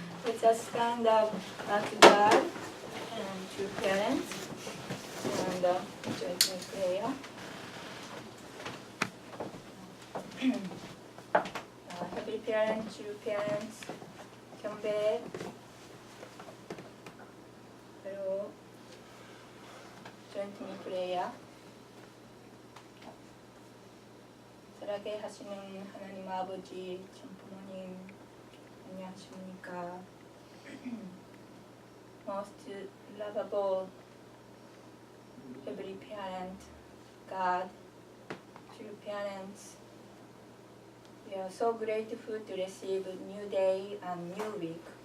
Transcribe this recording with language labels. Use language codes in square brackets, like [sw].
[en] Let's just stand up to God and to parents and join in prayer. Heavenly parents, true parents, [ko] 경배, 그리고 [en] join in prayer. [ko] 귀하게 하시는 하나님 아버지, 참 부모님 안녕하십니까? [en] Most lovable Heavenly Parent, God, true parents, we are so grateful to receive a new day and new week.